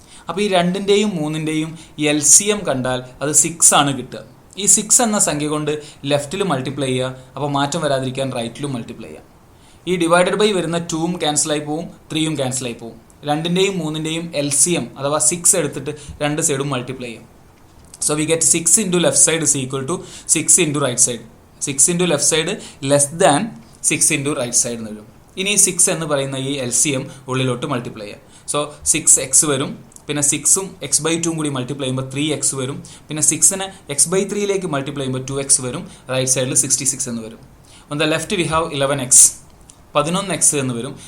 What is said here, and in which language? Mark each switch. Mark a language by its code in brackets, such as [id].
[ml] അപ്പോൾ ഈ 2ൻ്റെയും 3ൻ്റെയും LCM കണ്ടാൽ അത് 6 ആണ് കിട്ടുക. ഈ 6 എന്ന സംഖ്യ കൊണ്ട് ലെഫ്റ്റിൽ മൾട്ടിപ്ലൈ ചെയ്യുക. അപ്പോൾ മാറ്റം വരാതിരിക്കാൻ റൈറ്റിലും മൾട്ടിപ്ലൈ ചെയ്യുക. ഈ ഡിവൈഡഡ് ബൈ വരുന്ന 2ഉം ക്യാൻസലായി പോവും, 3ഉം ക്യാൻസലായി പോവും. 2ൻ്റെയും 3ൻ്റെയും LCM അഥവാ 6 എടുത്തിട്ട് 2 സൈഡും മൾട്ടിപ്ലൈ ചെയ്യും. [en] So we get 6 into left side is equal to 6 into right side. 6 into left side less than 6 into right side എന്ന് വരും. [ml] ഇനി 6 എന്ന് പറയുന്ന ഈ LCM ഉള്ളിലോട്ട് മൾട്ടിപ്ലൈ ചെയ്യാം. സോ 6x വരും. പിന്നെ 6ഉം x/2 കൂടി മൾട്ടിപ്ലൈ ചെയ്യുമ്പോൾ 3x വരും. പിന്നെ 6നെ x/3യിലേക്ക് മൾട്ടിപ്ലൈ ചെയ്യുമ്പോൾ 2x വരും. റൈറ്റ് സൈഡിൽ 66 എന്ന് വരും. [en] on the left we have [ml] 11x 11x എന്ന് വരും.